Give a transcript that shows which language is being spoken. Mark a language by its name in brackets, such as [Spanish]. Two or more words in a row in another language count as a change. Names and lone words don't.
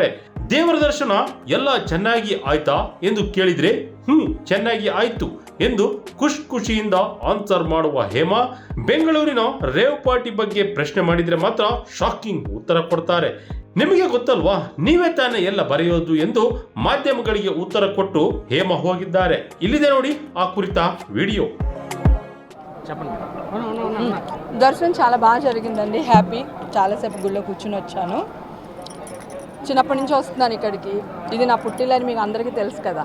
[Kannada] ದೇವರ ದರ್ಶನ ಎಲ್ಲ ಚೆನ್ನಾಗಿ ಆಯ್ತಾ ಎಂದು ಕೇಳಿದ್ರೆ ಚೆನ್ನಾಗಿ ಆಯ್ತು ಎಂದು ಖುಷಿಯಿಂದ ಆನ್ಸರ್ ಮಾಡುವ ಹೇಮಾ ಬೆಂಗಳೂರಿನ ರೇವ್ ಪಾರ್ಟಿ ಬಗ್ಗೆ ಪ್ರಶ್ನೆ ಮಾಡಿದ್ರೆ ಮಾತ್ರ ಶಾಕಿಂಗ್ ಉತ್ತರ ಕೊಡ್ತಾರೆ. ನಿಮಗೆ ಗೊತ್ತಲ್ವಾ, ನೀವೇ ತಾನೇ ಎಲ್ಲ ಬರೆಯೋದು ಎಂದು ಮಾಧ್ಯಮಗಳಿಗೆ ಉತ್ತರ ಕೊಟ್ಟು ಹೇಮಾ ಹೋಗಿದ್ದಾರೆ. ಇಲ್ಲಿದೆ ನೋಡಿ ಆ ಕುರಿತ ವಿಡಿಯೋ. [Telugu] దర్శనం చాలా బాగా జరిగిందండి. హ్యాపీ, చాలాసేపు గుళ్ళో కూర్చుని వచ్చాను. చిన్నప్పటి నుంచి వస్తున్నాను ఇక్కడికి. ఇది నా పుట్టిల్లని మీకు అందరికీ తెలుసు కదా.